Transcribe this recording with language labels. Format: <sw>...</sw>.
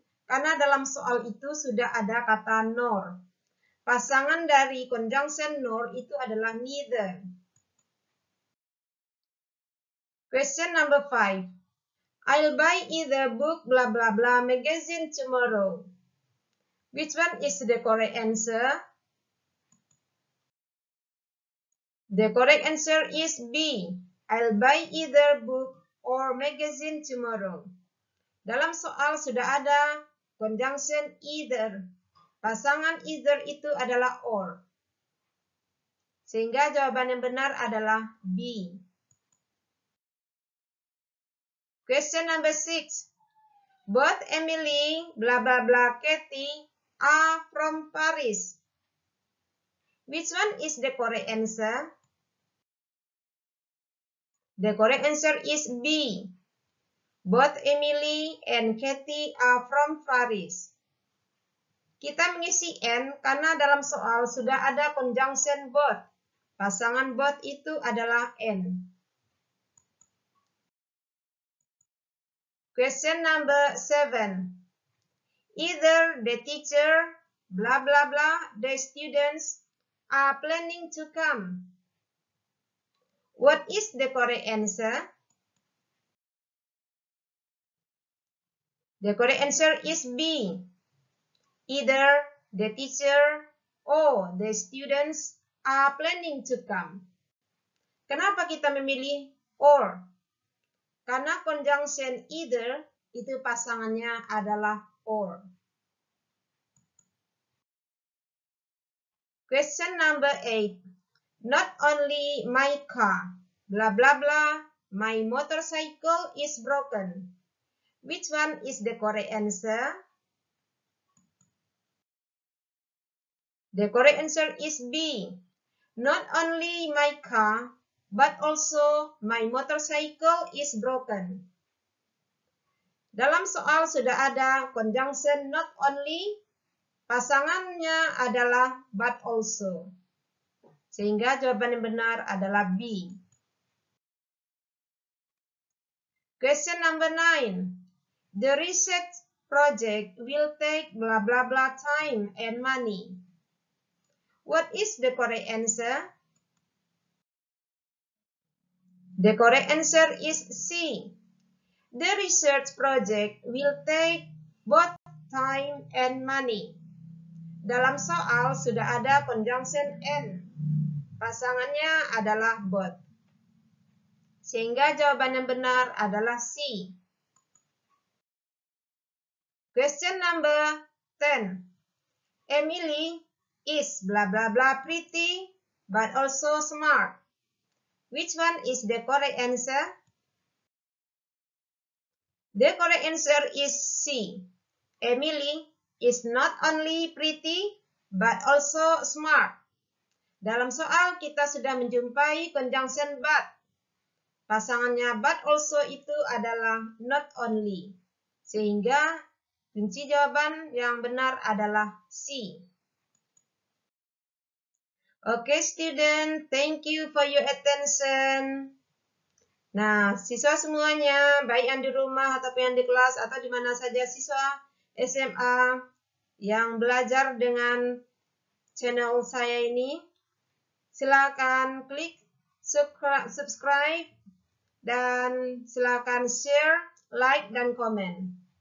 <id>Karena dalam soal itu sudah ada kata nor. Pasangan dari conjunction nor itu adalah neither.</id> <en>Question number 5. I'll buy either book blah blah blah magazine tomorrow. Which one is the correct answer? The correct answer is B. I'll buy either book or magazine tomorrow.</en> <id>Dalam soal sudah ada conjunction either. Pasangan either itu adalah or. Sehingga jawaban yang benar adalah B.</id> <en>Question number 6. Both Emily, blah blah blah, Katie are from Paris. Which one is the correct answer? The correct answer is B. Both Emily and Katie are from Paris.</en> <id>Kita mengisi N karena dalam soal sudah ada conjunction both. Pasangan both itu adalah N.</id> <en>Question number 7. Either the teacher, blah blah blah, the students are planning to come. What is the correct answer? The correct answer is B. Either the teacher or the students are planning to come.</en> <id>Kenapa kita memilih or? Karena conjunction either itu pasangannya adalah or.</id> <en>Question number 8. Not only my car, blah blah blah, my motorcycle is broken. Which one is the correct answer? The correct answer is B. Not only my car, but also my motorcycle is broken.</en> <id>Dalam soal sudah ada conjunction not only, pasangannya adalah but also. Sehingga jawaban yang benar adalah B.</id> <en>Question number 9. The research project will take blah blah blah time and money. What is the correct answer? The correct answer is C. The research project will take both time and money.</en> <id>Dalam soal sudah ada conjunction and. Pasangannya adalah both. Sehingga jawaban yang benar adalah C.</id> <en>Question number 10. Emily is blah blah blah pretty but also smart. Which one is the correct answer? The correct answer is C. Emily is not only pretty but also smart.</en> <id>Dalam soal kita sudah menjumpai conjunction but. Pasangannya but also itu adalah not only. Sehingga kunci jawaban yang benar adalah C.</id> <en>Okay, student, thank you for your attention.</en> <id>Nah, siswa semuanya, baik yang di rumah ataupun yang di kelas atau di mana saja siswa SMA yang belajar dengan channel saya ini, silakan klik subscribe dan silakan share, like, dan komen.</id>